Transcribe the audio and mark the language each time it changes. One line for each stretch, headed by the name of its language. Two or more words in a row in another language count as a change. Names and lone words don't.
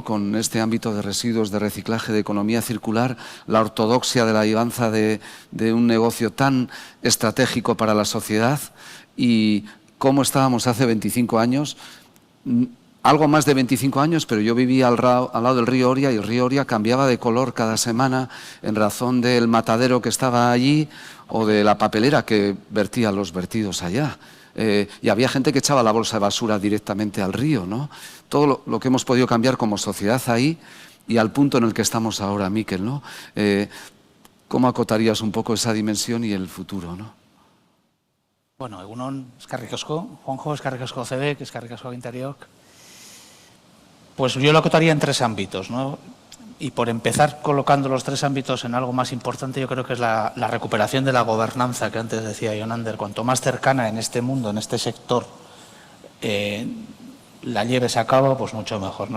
Spanish: Con este ámbito de residuos, de reciclaje, de economía circular, la ortodoxia de la llevanza de un negocio tan estratégico para la sociedad, y cómo estábamos hace 25 años, algo más de 25 años, pero yo vivía al lado del río Oria y el río Oria cambiaba de color cada semana en razón del matadero que estaba allí o de la papelera que vertía los vertidos allá. Y había gente que echaba la bolsa de basura directamente al río, ¿no? Todo lo que hemos podido cambiar como sociedad ahí y al punto en el que estamos ahora, Mikel, ¿no? ¿Cómo acotarías un poco esa dimensión y el futuro, ¿no?
Basque: Bueno, egunon, eskerrik asko, Juanjo, eskerrik asko CEBEC, eskerrik asko Agintariok.
Spanish: Pues yo lo acotaría en 3 ámbitos, ¿no? Y por empezar colocando los 3 ámbitos en algo más importante, yo creo que es la recuperación de la gobernanza que antes decía Yonander. Cuanto más cercana en este mundo, en este sector, la lleves a cabo, pues mucho mejor, ¿no?